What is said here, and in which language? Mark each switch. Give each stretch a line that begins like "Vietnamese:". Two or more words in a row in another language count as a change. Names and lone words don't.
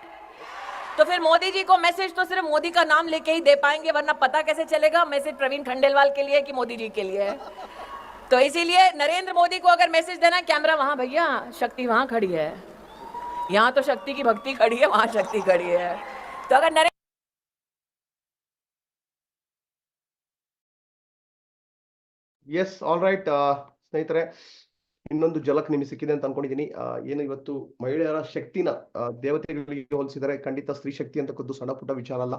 Hindi: तो फिर मोदी जी को मैसेज तो सिर्फ मोदी का नाम लेके ही दे पाएंगे, वरना पता कैसे चलेगा मैसेज प्रवीण खंडेलवाल के लिए कि मोदी जी के लिए है। तो इसीलिए नरेंद्र मोदी को अगर मैसेज देना, कैमरा वहां भैया, शक्ति वहां खड़ी है, यहां तो शक्ति की भक्ति खड़ी है, वहां शक्ति खड़ी है। तो अगर नरेंद्र
English: yes all right
Kannada: ಸ್ನೇಹಿತರೆ, ಇನ್ನೊಂದು ಜಲಕ್ ನಿಮಗೆ ಸಿಕ್ಕಿದೆ ಅಂತ ಅನ್ಕೊಂಡಿದ್ದೀನಿ. ಏನು ಇವತ್ತು ಮಹಿಳೆಯರ ಶಕ್ತಿನ ದೇವತೆಗಳಿಗೆ ಹೋಲಿಸಿದರೆ ಖಂಡಿತ ಸ್ತ್ರೀ ಶಕ್ತಿ ಅಂತಕ್ಕದ್ದು ಸಣ್ಣ ಪುಟ್ಟ ವಿಚಾರ ಅಲ್ಲ.